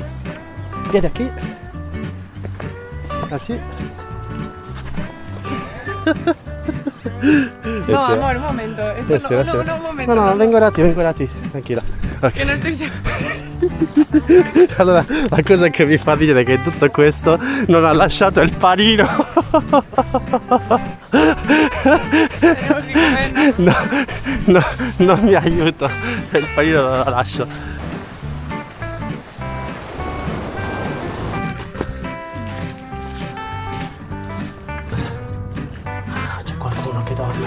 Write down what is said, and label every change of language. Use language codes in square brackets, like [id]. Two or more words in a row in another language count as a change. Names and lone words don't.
[es] Vieni aquí. Así. No, amor, un momento. Esto no, un momento. No, [it] vengo da ti, tranquilla. Ok. [es] Que no estoy segura. [it] Allora, la cosa che mi fa ridere è che tutto questo non ha lasciato il panino. No, non mi aiuto. Il panino non lo lascio. Ah, c'è qualcuno che dorme.